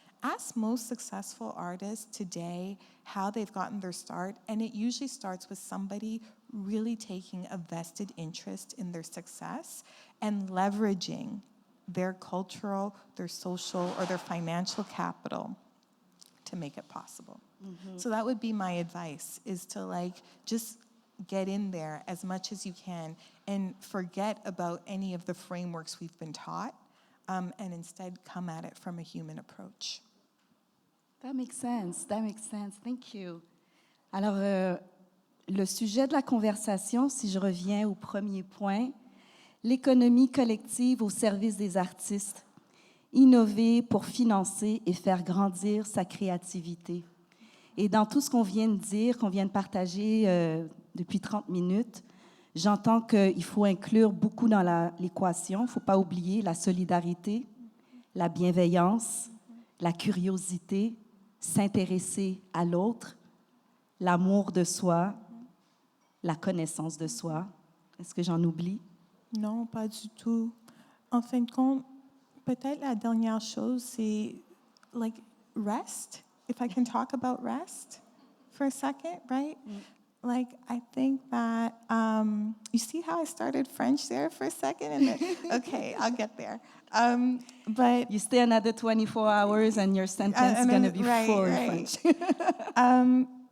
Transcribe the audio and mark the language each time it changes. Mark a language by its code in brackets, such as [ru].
[en] Ask most successful artists today how they've gotten their start, and it usually starts with somebody really taking a vested interest in their success and leveraging their cultural, their social, or their financial capital to make it possible. Mm-hmm. So that would be my advice, is to just get in there as much as you can and forget about any of the frameworks we've been taught, and instead come at it from a human approach. That makes sense. Thank you. [fr] Alors, le sujet de la conversation, si je reviens au premier point, l'économie collective au service des artistes. innover pour financer et faire grandir sa créativité. Et dans tout ce qu'on vient de dire, qu'on vient de partager depuis 30 minutes, j'entends qu'il faut inclure beaucoup dans l'équation. Il ne faut pas oublier la solidarité, la bienveillance, la curiosité, s'intéresser à l'autre, l'amour de soi, la connaissance de soi. Est-ce que j'en oublie? Non, pas du tout. En fin de compte, peut-être la dernière chose, c'est [en] like rest. If I can talk about rest for a second, right? Like, I think that, you see how I started French there for a second? And then, okay, I'll get there. But You stay another 24 hours and your sentence is going to be full in French.